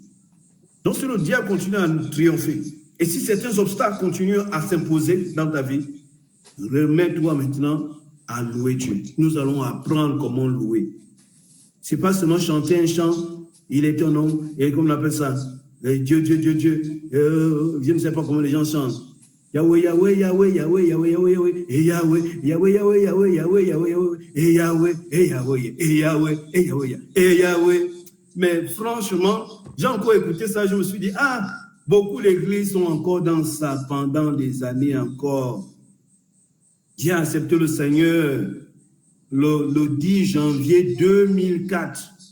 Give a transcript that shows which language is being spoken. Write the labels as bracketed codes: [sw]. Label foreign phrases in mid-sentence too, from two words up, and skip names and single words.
[fr] Donc si le diable continue à nous triompher, et si certains obstacles continuent à s'imposer dans ta vie, remets-toi maintenant à louer Dieu. Nous allons apprendre comment louer. Ce n'est pas seulement chanter un chant, il est ton nom, et comme on appelle ça, Dieu, Dieu, Dieu, Dieu. Je ne sais pas comment les gens chantent. Yahweh, Yahweh, Yahweh, Yahweh, Yahweh, Yahweh, et Yahweh, Yahweh, Yahweh, Yahweh, Yahweh, Yahweh, et Yahweh, et Yahweh, et Yahweh, et Yahweh, et Yahweh. Mais franchement, j'ai encore écouté ça, je me suis dit, beaucoup d'églises sont encore dans ça pendant des années encore. J'ai accepté le Seigneur le 10 janvier 2004.